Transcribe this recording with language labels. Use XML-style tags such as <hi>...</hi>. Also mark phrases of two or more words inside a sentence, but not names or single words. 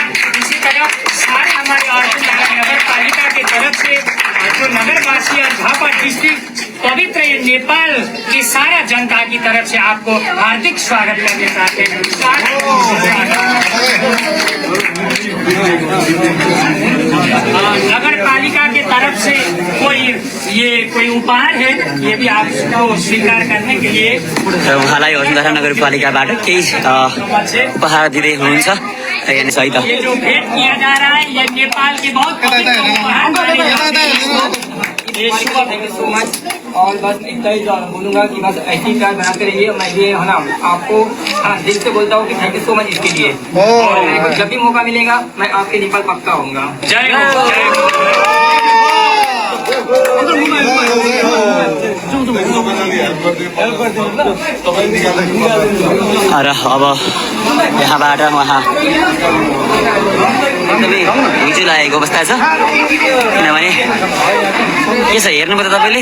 <hi>इसी तरह सारे हमारे अर्जुन धारा नगर पालिका की तरफ से जो नगरवासी और झापा डिस्ट्रिक्ट पवित्र ये नेपाल की सारा जनता की तरफ से आपको हार्दिक स्वागत करना चाहते हैं। नगर पालिका की तरफ से कोई उपहार है, ये भी आपको स्वीकार करने के लिए</hi> <ne>र उहाँलाई वसुन्धरा नगरपालिकाबाट केही उपहार दिँदै हुनुहुन्छ हेर्नुहोस् है त।</ne> <hi>ये जो भेंट किया जा रहा है ये नेपाल की बहुत पवित्र उपहार मानी जाती है। ये शुभ</hi> <en>thank you so much.</en> <hi>और बस इतना ही बोलूंगा कि बस ऐसी प्यार बनाते रहिए। मैं ये है ना आपको दिल से बोलता हूँ कि</hi> <en>thank you so much</en> <hi>इसके लिए। और जब भी मौका मिलेगा मैं आपके नेपाल पक्का आऊंगा। जय हो, जय हो।</hi> <ne>र अब यहाँबाट उहाँ एकदमै हिजो लागेको अवस्था छ, किनभने के छ हेर्नुभयो त तपाईँले।</ne>